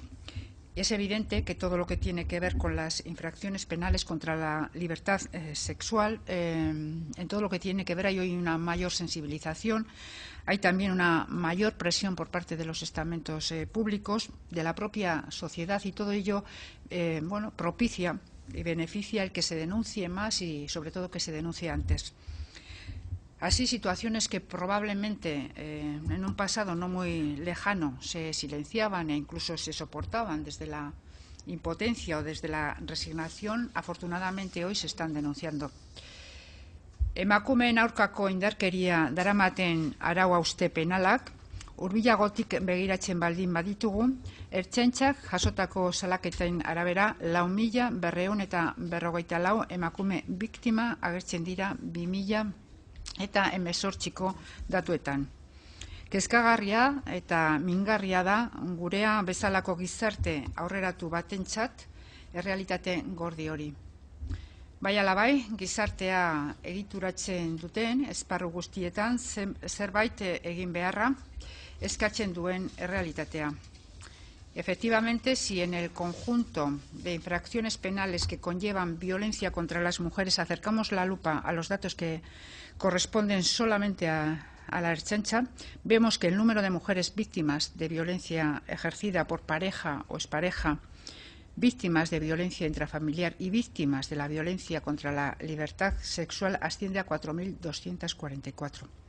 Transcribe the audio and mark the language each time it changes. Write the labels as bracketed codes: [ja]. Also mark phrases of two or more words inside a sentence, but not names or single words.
[es] Es evidente que todo lo que tiene que ver con las infracciones penales contra la libertad sexual, en todo lo que tiene que ver hay hoy una mayor sensibilización, hay también una mayor presión por parte de los estamentos públicos, de la propia sociedad, y todo ello propicia y beneficia el que se denuncie más y sobre todo que se denuncie antes. Así, situaciones que probablemente en un pasado no muy lejano se silenciaban e incluso se soportaban desde la impotencia o desde la resignación, afortunadamente hoy se están denunciando. [eu] Emakumeen aurkako indarkeria daramaten arau hauste penalak, hurbilagotik begiratzen baldin baditugu, Ertzaintzak jasotako salaketen arabera 4.254 emakume biktima agertzen dira 2018ko datuetan. Kezkagarria eta mingarria da gurea bezalako gizarte aurreratu batentzat errealitate gordi hori. Bai ala bai, gizartea egituratzen duten esparru guztietan zerbait egin beharra eskatzen duen errealitatea. [es] Efectivamente, si en el conjunto de infracciones penales que conllevan violencia contra las mujeres acercamos la lupa a los datos que corresponden solamente a la Ertzaintza, vemos que el número de mujeres víctimas de violencia ejercida por pareja o expareja, víctimas de violencia intrafamiliar y víctimas de la violencia contra la libertad sexual asciende a 4.244.